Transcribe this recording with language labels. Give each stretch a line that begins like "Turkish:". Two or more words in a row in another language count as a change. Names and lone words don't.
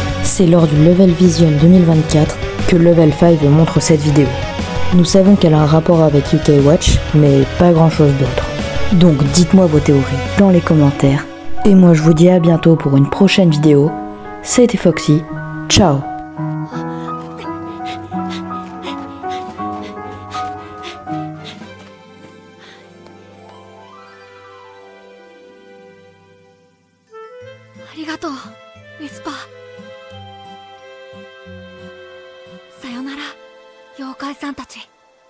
French: C'est lors du Level Vision 2024 que Level 5 montre cette vidéo. Nous savons qu'elle a un rapport avec UK Watch, mais pas grand chose d'autre. Donc dites-moi vos théories dans les commentaires. Et moi je vous dis à bientôt pour une prochaine vidéo. C'était Foxy, ciao.
Japanese: ありがとう、ウィスパー。さよなら、妖怪さんたち。